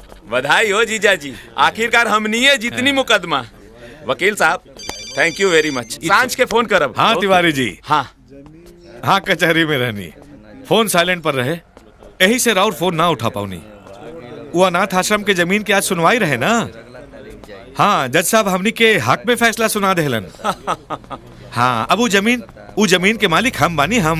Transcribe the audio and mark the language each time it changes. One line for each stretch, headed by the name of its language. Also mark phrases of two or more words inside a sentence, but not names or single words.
Bhojpuri: बधाई हो जीजा जी, आखिरकार हमनी है जितनी मुकदमा। वकील साहब
English: thank you very much.
Bhojpuri: सांझ के फोन करब। हाँ तिवारी जी। हाँ हाँ कचहरी में रहनी, फोन साइलेंट पर रहे, यही से राउर फोन ना उठा पाऊनी। वो अनाथ आश्रम के जमीन की आज सुनवाई रहे ना। हाँ जज साहब हमनी के हक में फैसला सुना देहलन। हाँ अब वो जमीन के मालिक हम बानी हम।